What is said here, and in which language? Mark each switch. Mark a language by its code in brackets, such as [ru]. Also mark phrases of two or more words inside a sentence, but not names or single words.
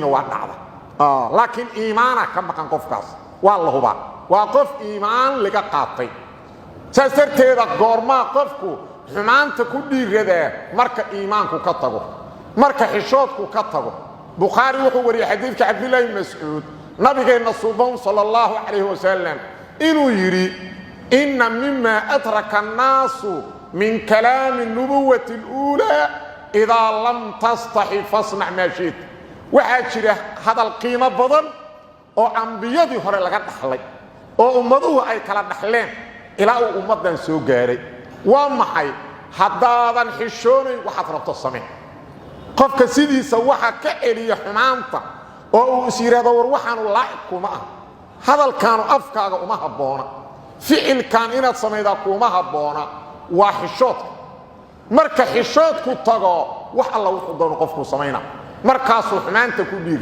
[so] waa dhacda laakiin iimaana ka maqan qofkaas waa la hubaa waa qof iimaan laga qaatay saas darteeda goormaa qofku xumaanta ku dhiiradaa marka iimaanku ka tago marka xishoodku ka tago bukhaari wuxuu wariyay xadiidka cabdillah ibn mas'uud nabigeena [ar] صلى الله عليه وسلم [so] inuu yiri [ar] إن مما أدرك الناس من كلام النبوة الأولى إذا لم تستح فاصنع ما شئت [so] waxa jira hadal qiimo badan oo anbiyadii hore laga dhaxlay oo ummaduhu ay kala dhaxleen ilaa uu ummadan soo gaaray waa maxay haddaadan xishoonayn waxaad rabto samee qofka sidiisa waxa ka celiya xumaanta oo uu isiraado war waxaanu laa'iq kuma ah hadalkaanu afkaaga uma habboona ficilkan inaad sameeydaa kuma habboona waa xishoodka marka xishoodku tago wax alla wuxuu doono qofku sameeyna markaasuu xumaanta ku